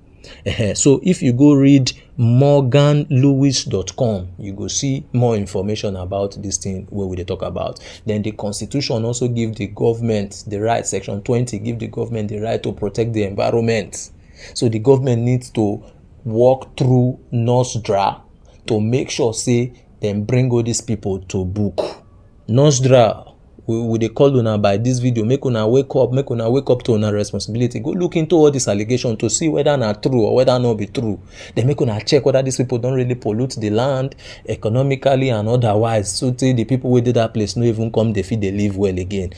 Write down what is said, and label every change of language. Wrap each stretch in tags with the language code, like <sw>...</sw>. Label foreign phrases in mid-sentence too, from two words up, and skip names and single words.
<pcm>So if you go read morganlewis.com, you go see more information about this thing where we talk about. Then the Constitution also give the government the right, Section 20 give the government the right to protect the environment. So the government needs to walk through NOSDRA to make sure say them bring all these people to book. NOSDRA, we dey call una by this video, make una wake up to una responsibility. Go look into all this allegation to see whether na true or whether not be true. Then make una check whether these people don't really pollute the land economically and otherwise, so say the people wey dey that place no even come dey fit dey live well again.</pcm>